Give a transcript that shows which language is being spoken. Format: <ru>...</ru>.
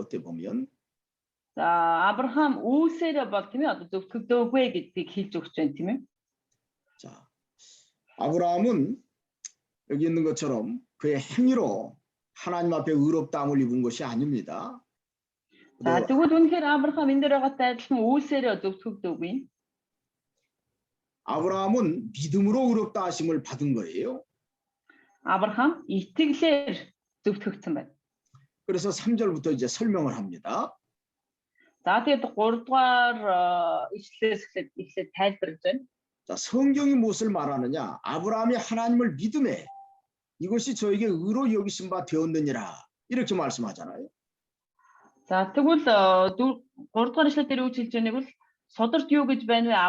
<ko>어떻게 보면.</ko> <mn>За Авраам үйлсээрээ бол тийм ээ одоо зөвтгөгдөөгүй гэдгийг хэлж өгч байна тийм ээ.</mn> <ko>자, 아브라함은 여기 있는 것처럼 그의 행위로 하나님 앞에 의롭다함을 입은 것이 아닙니다.</ko> <mn>За тэгвэл үнэхээр Авраам энэ дээр байгаатай адилхан үйлсээрээ зөвтгөгдөөгүй.</mn> <ko>아브라함은 믿음으로 의롭다 하심을 받은 거예요.</ko> <mn>Авраам итгэлээр зөвтгөгдсөн байна.</mn> <ko>그래서 3절부터 이제 설명을 합니다.</ko> <mn>За тэгээд 3 дугаар ишлэлээс эхлээд тайлбарлаж байна.</mn> <ko>자, 성경이 무엇을 말하느냐? 아브라함이 하나님을 믿음에 이것이 저에게 의로 여기신 바 되었느니라. 이렇게 말씀하잖아요.</ko> <mn>За тэгвэл 3 дугаар ишлэл дээр үгж хэлж байгааг бол содорт юу гэж байна вэ?</mn>